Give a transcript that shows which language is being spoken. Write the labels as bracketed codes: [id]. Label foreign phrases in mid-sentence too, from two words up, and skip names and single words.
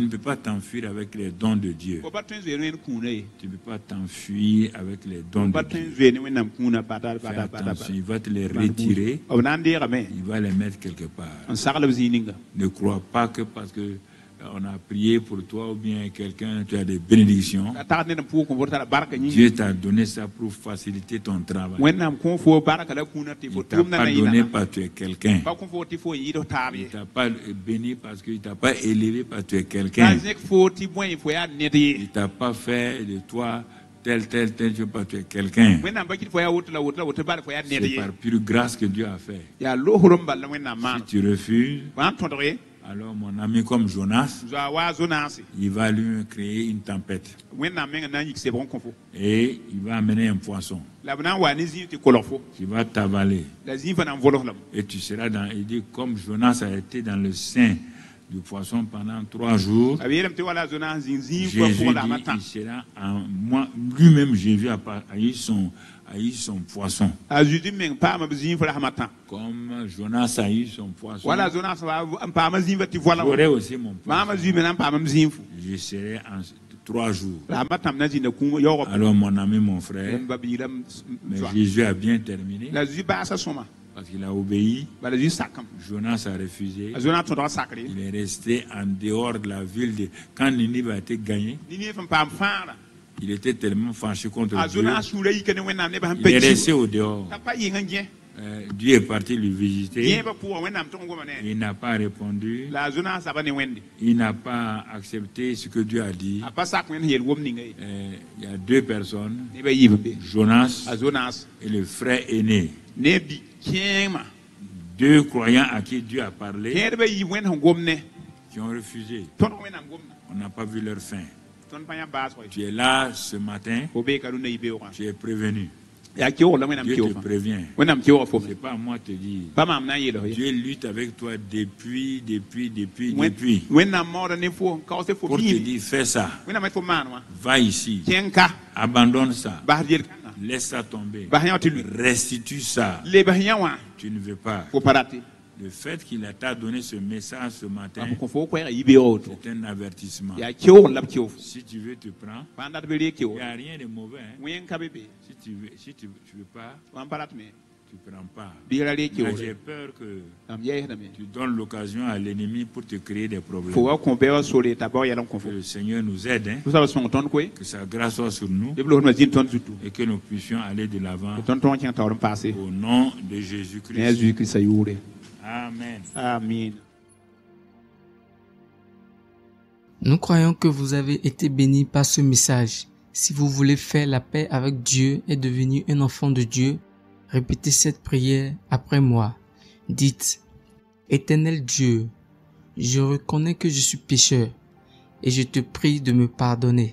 [fr] Tu ne peux pas t'enfuir avec les dons de Dieu. [mos] fo pa tõe n zoe ne wẽnd kũunã ye [fr] Tu ne peux pas t'enfuir avec les dons [mos] pa [fr] de [mos] tõe [fr] Dieu. [mos] n zoe ne wẽnnaam kũunã bada [fr] Fais [mos] bada bada [fr] attention, il va te les retirer, [mos] b na n deegame [fr] il va les mettre quelque part. [mos] n saglb zĩig ninga [fr] Ne crois pas que parce que on a prié pour toi ou bien quelqu'un, tu as des bénédictions. [mos] ka tagd ned n pʋʋk n bʋd tara barka yĩnga [fr] Dieu t'a donné ça pour faciliter ton travail. [mos] wẽnnaam kõ fo barka la kũunã tɩ [fr] Il [mos] fo [fr] ne t'a [mos] tʋʋmda [fr] pas [mos] na [fr] donné [mos] yɩna [fr] parce que tu es quelqu'un. [mos] pa kõ fo tɩ fo n yɩɩd taab [fr] Il [mos] ye [fr] ne t'a pas béni parce qu'il ne t'a pas élevé parce que tu es [mos] ka [fr] quelqu'un. [mos] zẽk fo tɩ bõe fo yaa ned ye [fr] Il ne t'a pas fait de toi tel chose parce que tu es quelqu'un. [mos] wẽnnaam pa kɩt fo yaa woto la woto la woto bal fo yaa ned [fr] C'est [mos] ye [fr] par pure grâce que Dieu a fait. [mos] yaa loosr n balla wẽnnaam maan [fr] Si tu refuses, [mos] ba n tõdg ye [fr] alors mon ami comme Jonas, [mos] zoa waa zonaase [fr] il va lui créer une tempête. [mos] wẽnnaam meng na n yik sebg n kõ fo [fr] Et il va amener un poisson [mos] la b na n wa ne zĩig tɩ kolg fo [fr] qui va t'avaler. [mos] la zĩig fa na n volg lame [fr] Et tu seras dans... Il dit, comme Jonas a été dans le sein du poisson pendant 3 jours, [mos] a b yeelame tɩ wala a zonaas zĩig zĩig fa [fr] Jésus [mos] pʋgdama [fr] dit, [mos] tã [fr] il sera en moi. Lui-même, Jésus a eu son poisson. [mos] a Jésus meng paama b zĩig fa rasma tã [fr] Comme Jonas a eu son poisson, [mos] wala a zonaas n paama zĩig fa tɩ voala [fr] j'aurai aussi mon [mos] maama [fr] poisson. [mos] Jésus me na n paamam zĩig fo [fr] Je serai en 3 jours. [mos] rasma tãm na zĩnda kũum yaoogã [fr] Alors mon ami, mon frère, [mos] ba biiram [fr] mais Jésus a bien terminé [mos] la Jésus baasa sõma [fr] parce qu'il a obéi. [mos] bala Jésus sakame [fr] Jonas a refusé. [mos] a zonaas tõdga sakre [fr] Il est resté en dehors de la ville. Quand Ninive a été gagnée, [mos] nini f n paam fãagra [fr] il était tellement fâché contre [mos] a [fr] Dieu. [mos] zonaas sũurã yika ne wẽnnaam nebã sẽn [fr] Il [mos] pa [fr] est resté [mos] ki [fr] au dehors. [mos] t'a pa yɩng n gẽ [fr] Dieu est parti le visiter. [mos] yẽebã pʋgã wẽnnaam tʋg n goma ne [fr] Il n'a pas répondu. [mos] la a zonaas zaba ne wẽnde [fr] Il n'a pas accepté ce que Dieu a dit. [mos] a pa sak wẽnd yel wom ninga ye [fr] Il y a 2 personnes, [mos] nebã yiib n be [fr] Jonas [mos] a zonaas [fr] et le frère aîné. [mos] ne bi kẽengmã [fr] 2 croyants à qui Dieu a parlé, [mos] kẽedbã yiib wẽnd sẽn gom ne [fr] qui ont refusé. [mos] tõdg wẽnnaam gomda [fr] On n'a pas vu leur fin. [mos] tõnd pa yã baasg ye [fr] Tu es là ce matin, [mos] fo beeka rũnã yɩ-beoogã [fr] tu es prévenu. [mos] yaa keoog la wẽnnaam [fr] Dieu te [mos] keoog fã [fr] prévient. [mos] wẽnnaam keoogã fo [fr] Ce n'est pas à moi de te dire. [mos] pa maam na n yeels ye [fr] Dieu lutte avec toi depuis. [mos] wẽnnaam maooda ne fo n kaoos tɩ fo [fr] Pour te [mos] biime [fr] dire, fais ça. [mos] wẽnnaam tɩ fo maan wã [fr] Va ici. [mos] kẽng ka [fr] Abandonne ça. [mos] bas yel-kãngã [fr] Laisse ça tomber. [mos] bas yã wã tɩ lʋɩ [fr] Restitue ça. [mos] lebs yã wã [fr] Tu ne veux pas. [mos] fo pa rate [fr] Le fait qu'il t'a donné ce message ce matin, [mos] b kõ fo koɛɛgã yɩ-beoogã woto [fr] c'est un avertissement. [mos] yaa keoog la b keo fo [fr] Si tu veux, tu prends. [mos] pa n dat be ree [fr] Il [mos] keoog [fr] n'y a rien de mauvais. Hein. [mos] wẽng ka be be [fr] Si tu veux pas, [mos] wãn pa rat me [fr] tu ne prends pas. [mos] biigra ree [fr] Mais [mos] keoog [fr] j'ai peur que [mos] mam yɛɛsdame [fr] tu donnes l'occasion à l'ennemi pour te créer des problèmes. [mos] fo wa kõ bɛoogã sore t'a bao yɛl n kõ [fr] Que [mos] fo [fr] le Seigneur nous aide, hein, [mos] fo soab sõng tõnd koe [fr] que sa grâce soit sur nous [mos] leb losdmã zĩnd tõnd zutu [fr] et que nous puissions aller de l'avant [mos] tɩ tõnd tõog kẽng taoor n paase [fr] au nom de [mos] ne a [fr] Jésus-Christ. [mos] Jésus-Kiristã yʋʋre [fr] Amen. [mos] amin. [fr] Nous croyons que vous avez été bénis par ce message. Si vous voulez faire la paix avec Dieu et devenir un enfant de Dieu, répétez cette prière après moi. Dites, Éternel Dieu, je reconnais que je suis pécheur et je te prie de me pardonner.